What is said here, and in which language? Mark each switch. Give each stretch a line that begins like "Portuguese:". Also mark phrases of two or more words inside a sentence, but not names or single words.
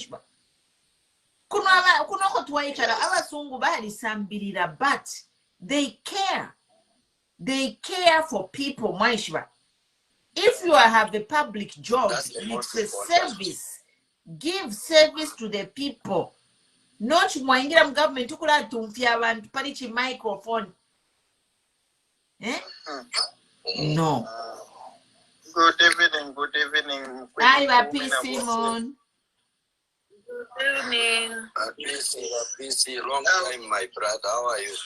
English: But they care. They care for people. If you have a public job, it's a service. Give service to the people.
Bemba: Not mwaingira government tukula tumfia abantu palichi microphone.
English: Eh? No. Good evening, good evening. Hi, peace, Simon. Good evening. Peace, long time, my brother. How are you?